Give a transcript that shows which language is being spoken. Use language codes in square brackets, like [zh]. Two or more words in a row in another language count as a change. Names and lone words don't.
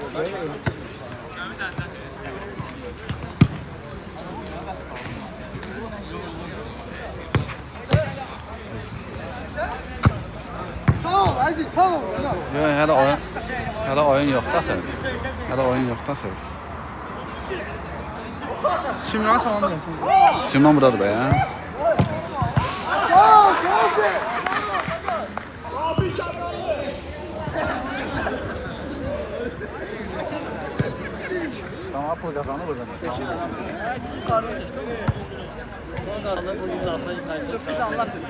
[az] Sağ ol, əziz, sağ ol. Yox, hələ oyun yoxdur axı. Hələ oyun yoxdur axı. Simran salam deyəsən. Simon buradır be ya. [tr] Sana pul kazanır buradan. Çok güzel anlatırsın.